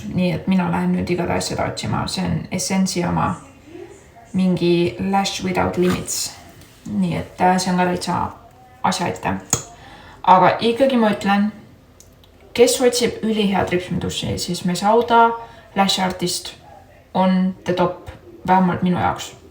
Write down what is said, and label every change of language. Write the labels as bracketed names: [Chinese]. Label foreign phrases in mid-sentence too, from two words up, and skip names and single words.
[Estonian] Nii et mina lähen nüüd igatahes seda otsima. See on Essensi oma mingi Lash Without Limits. Nii et see on ka täitsa asja ette. Aga ikkagi ma ütlen, kes otsib ülihead ripsmedusi, siis Mesauda Lash Artist [English] on the top, [Estonian] vähemalt minu jaoks.